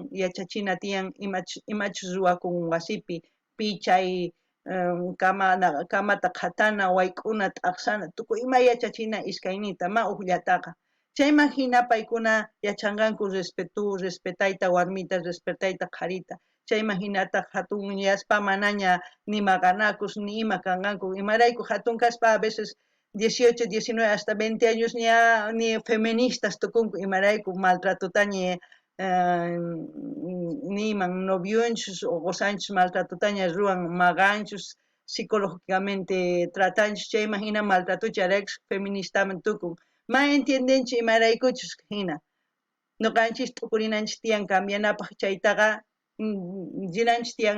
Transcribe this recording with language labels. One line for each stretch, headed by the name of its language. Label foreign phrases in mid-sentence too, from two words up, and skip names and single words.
Quechua: yachachina tiyan imachus ruwakun wasipi pichay kamata qhatana wayk'una t'aqsana tukuy ima yachachina iskaynita ma uqllataqa chayman hina paykuna yachanqanku respetayta warmita respetayta qharita chayman hinata hatun yaspa manaña ni maqanakus ni ima kanqanku imarayku hatun kaspa
Spanish: a veces
Quechua: 18, 19
Spanish: hasta 20 años
Quechua: ni feministas tukunku imarayku maltratutaña niman noviunchus o gozanchus maltratutaña ruwan maqanchus psicológicamente tratanchus chayman hina maltratucharaykus feministaman tukun ma entiendenchu imaraykuchus hina nuqanchis t'ukurinanchis tiyan cambianapaq chaytaqa rinanchis tiyan